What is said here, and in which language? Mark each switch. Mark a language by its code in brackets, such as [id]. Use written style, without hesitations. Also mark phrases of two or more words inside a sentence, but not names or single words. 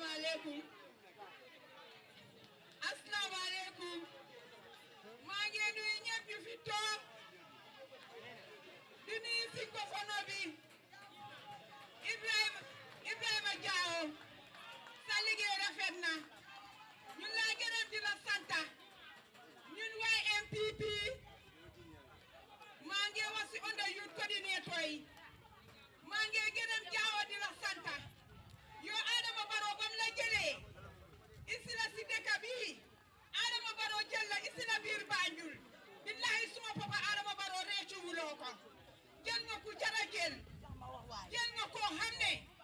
[ar] عليكم. السلام عليكم. [wo] Maa ngi nuyu ñëpp ñu fi toog di nuyu Sinkofono bi Ibrahima Diawo sa liggéey rafet na ñun laa gërëm di la santa ñun waay MPP maa ngi wax si [en] under youth coordinator [wo] yi maa ngi gërëm Diawo di la santa yow Adama Barrow bam la jëlee isi la si dëkk bi Adama Barrow jël la isi la biir Banjul billahi suma papa Adama Barrow réccu wuloo ko jël nga ku jara jël nga koo xam ne